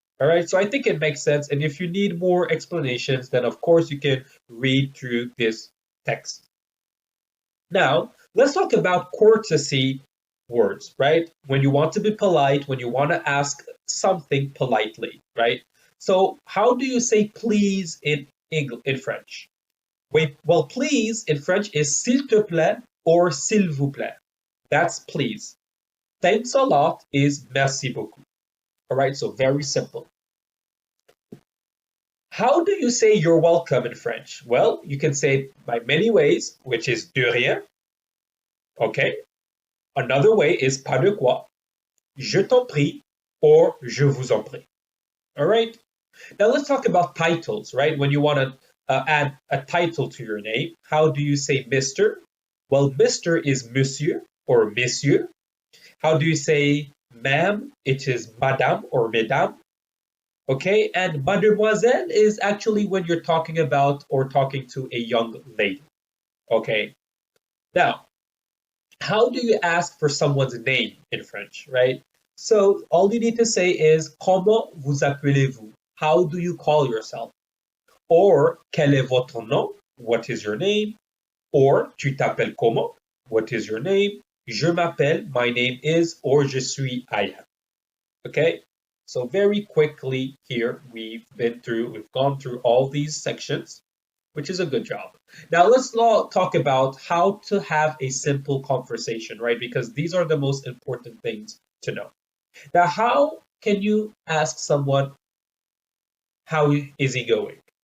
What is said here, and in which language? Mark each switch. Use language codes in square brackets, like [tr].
[en] All right, so I think it makes sense. And if you need more explanations, then of course you can read through this text. Now, let's talk about courtesy words, right? When you want to be polite, when you want to ask something politely, right? So how do you say please in French? Wait, well, please in French is [fr] s'il te plaît [en] or [fr] s'il vous plaît. [en] That's please. Thanks a lot is [fr] merci beaucoup. [en] All right, so very simple. How do you say you're welcome in French? Well, you can say it by many ways, which is [fr] de rien. [en] Okay. Another way is [fr] pas de quoi, je t'en prie, [en] or [fr] je vous en prie. [en] All right. Now let's talk about titles, right? When you want to add a title to your name, how do you say Mr.? Well, Mr. is monsieur or messieurs. How do you say ma'am? It is madame or mesdames. Okay, and mademoiselle is actually when you're talking about or talking to a young lady. Okay, now, how do you ask for someone's name in French, right? So all you need to say is [fr] comment vous appelez-vous? [en] How do you call yourself? Or [fr] quel est votre nom? [en] What is your name? Or [fr] tu t'appelles comment? [en] What is your name? [fr] Je m'appelle, [en] my name is, or [fr] je suis, [en] I am. Okay, so very quickly here, we've gone through all these sections, which is a good job. Now let's talk about how to have a simple conversation, right? Because these are the most important things to know. Now, how can you ask someone, how is he going?